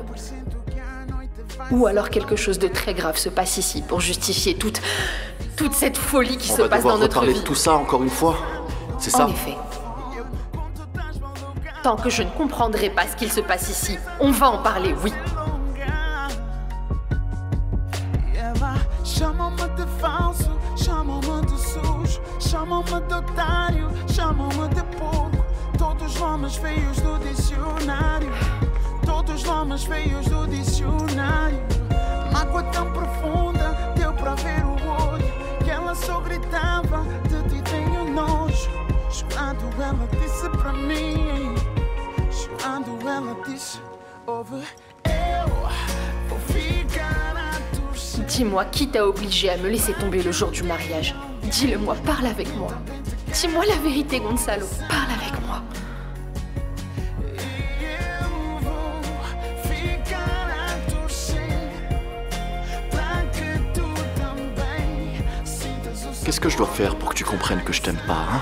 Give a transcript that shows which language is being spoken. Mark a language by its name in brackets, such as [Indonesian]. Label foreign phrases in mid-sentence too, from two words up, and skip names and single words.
[French] Ou alors quelque chose de très grave se passe ici pour justifier toute cette folie qui se passe dans notre reparler vie. de tout ça encore une fois. C'est ça? En effet. Tant que je ne comprendrai pas ce qu'il se passe ici, on va en parler, oui. [Portuguese] Chamam-me de falso, chamam-me de sujo, chamam-me de otário, chamam-me de pouco. Todos os nomes feios do dicionário, todos os nomes feios do dicionário. Mágoa tão profunda, deu pra ver o olho, que ela só gritava, de ti tenho nojo. Chorando ela disse pra mim, chorando ela disse, ouve, eu vou ficar a torcer. [French] Dis-moi, qui t'a obligé à me laisser tomber le jour du mariage? Dis-le-moi, parle avec moi. Dis-moi la vérité, Gonçalo. Parle avec moi. Qu'est-ce que je dois faire pour que tu comprennes que je t'aime pas, hein?